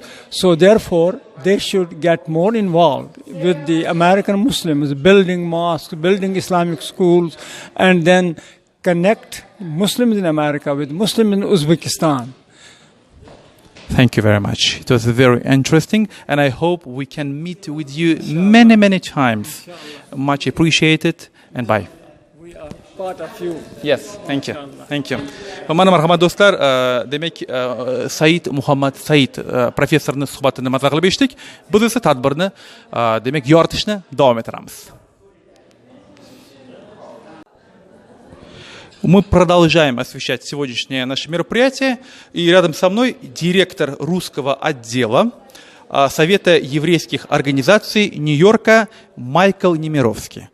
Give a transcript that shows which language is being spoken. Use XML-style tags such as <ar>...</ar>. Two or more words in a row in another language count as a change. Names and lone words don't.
<en>So therefore, they should get more involved with the American Muslims, building mosques, building Islamic schools, and then connect Muslims in America with Muslims in Uzbekistan. Thank you very much. It was very interesting, and I hope we can meet with you many, many times. Much appreciated, and bye. We are part of you. Yes, thank you. Thank you.</en> <uz>Mana marhamat do'stlar, demak Said Muhammad Said professorning suhbatini maza qilib eshitdik. Biz esa tadbirni demak yoritishni davom ettiramiz.</uz> <ru>Мы продолжаем освещать сегодняшнее наше мероприятие, и рядом со мной директор русского отдела Совета еврейских организаций Нью-Йорка Майкл Немировский.</ru>